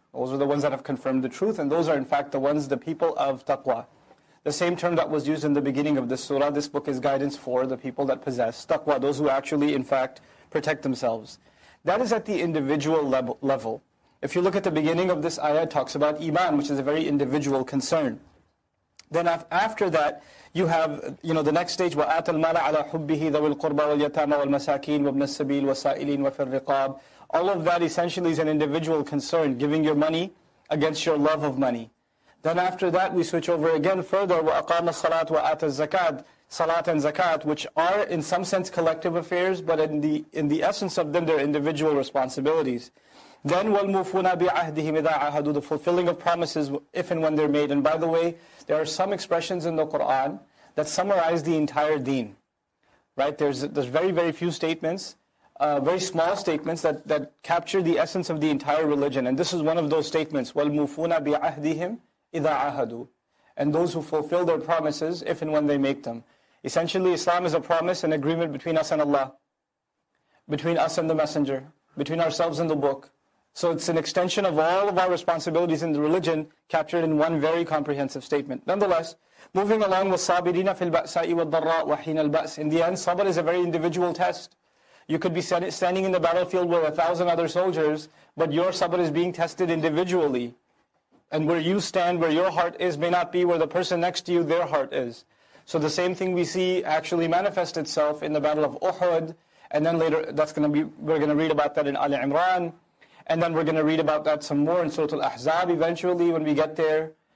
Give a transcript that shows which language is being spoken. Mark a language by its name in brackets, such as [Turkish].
[English] Those are the ones that have confirmed the truth, and those are in fact the people of taqwa. The same term that was used in the beginning of this surah, this book is guidance for the people that possess taqwa, those who actually in fact protect themselves. That is at the individual level. If you look at the beginning of this ayah, it talks about iman, which is a very individual concern. Then after that, you have the next stage, [Arabic] وَآتَ الْمَالَ عَلَى حُبِّهِ ذَوِي الْقُرْبَى وَالْيَتَامَى وَالْمَسَاكِينَ وَابْنَ السَّبِيلِ وَالسَّائِلِينَ وَفِي الرِّقَابِ. [English] All of that essentially is an individual concern, giving your money against your love of money. Then after that, we switch over again further, [Arabic] وَأَقَامَ الصَّلَاةَ وَآتَ الزَّكَاةَ, [English] salat and zakat, which are in some sense collective affairs, but in the essence of them, they're individual responsibilities. Then [Arabic] وَالْمُوفُونَ بِعَهْدِهِمْ إِذَا عَهَدُوا, [English] the fulfilling of promises if and when they're made. And by the way, there are some expressions in the Qur'an that summarize the entire deen. Right? There's very, very few statements, very small statements that capture the essence of the entire religion. And this is one of those statements, [Arabic] وَالْمُوفُونَ بِعَهْدِهِمْ إِذَا عَهَدُوا, [English] and those who fulfill their promises if and when they make them. Essentially, Islam is a promise and agreement between us and Allah, between us and the Messenger, between ourselves and the book. So it's an extension of all of our responsibilities in the religion captured in one very comprehensive statement. Nonetheless, moving along with [Arabic] صَابِرِينَ فِي الْبَأْسَاءِ وَالضَّرَّاءِ وَحِينَ الْبَأْسِ. [English] In the end, sabr is a very individual test. You could be standing in the battlefield with 1,000 other soldiers, but your sabr is being tested individually. And where you stand, where your heart is, may not be where the person next to you, their heart is. So the same thing we see actually manifest itself in the Battle of Uhud, and then later we're going to read about that in Ali Imran, and then we're going to read about that some more in Surah Al-Ahzab eventually when we get there.